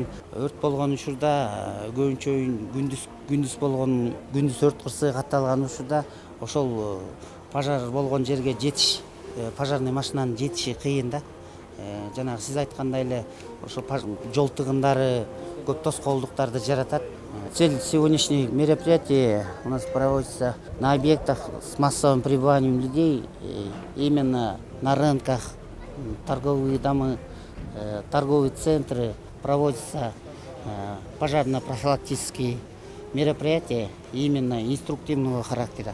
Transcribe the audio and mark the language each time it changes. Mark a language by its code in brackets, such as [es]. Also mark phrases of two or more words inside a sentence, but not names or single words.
[ky] Өрт болгон учурда көбүнчө күндүз өрт кырсыгы катталган учурда ошол пожар болгон жерге жетиш, [ru] пожарный машинанын [ky] жетиши кыйын да. Жанагы сиз айткандай эле ошо жол тыгындары көп тоскоолдуктарды жаратат. [ru] Цель сегодняшних мероприятий у нас проводится на объектах с массовым пребыванием людей, именно на рынках, торговые дома, торговые центры. Проводятся пожарно-профилактические мероприятия именно инструктивного характера.